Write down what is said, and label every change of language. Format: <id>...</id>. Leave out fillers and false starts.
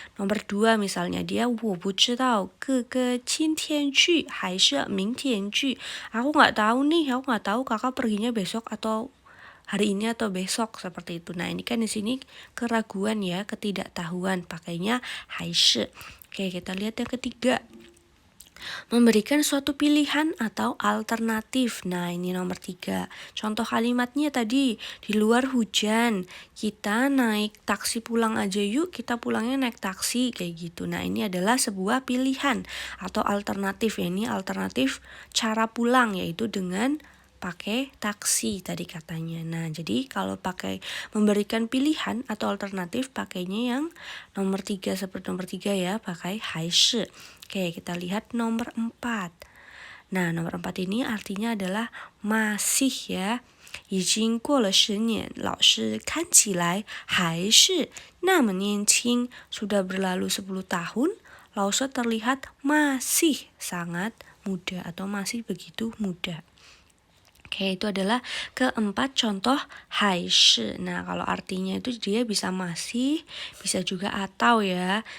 <id>Nomor 2 misalnya dia</id> <zh>我不知道哥哥今天去还是明天去.</zh> <id>Aku nggak tahu nih, aku nggak tahu kakak perginya besok atau hari ini atau besok, seperti itu. Nah, ini kan di sini keraguan ya, ketidaktahuan, pakainya 还是. Oke, kita lihat yang ketiga. Memberikan suatu pilihan atau alternatif. Nah, ini nomor 3. Contoh kalimatnya tadi, di luar hujan, kita naik taksi pulang aja yuk, kita pulangnya naik taksi, kayak gitu. Nah, ini adalah sebuah pilihan atau alternatif ya. Ini alternatif cara pulang, yaitu dengan pakai taksi tadi katanya. Nah, jadi kalau pakai memberikan pilihan atau alternatif, pakainya yang nomor 3, seperti nomor 3 ya, pakai 还是. Oke, kita lihat nomor 4. Nah, nomor 4 ini artinya adalah masih ya.</id> <zh>已经过了10年，老师看起来还是那么年轻。</zh> <id>Sudah berlalu 10 tahun, 老师 terlihat masih sangat muda atau masih begitu muda. Oke, itu adalah keempat contoh 还是. Nah, kalau artinya itu dia bisa masih, bisa juga atau ya.</id>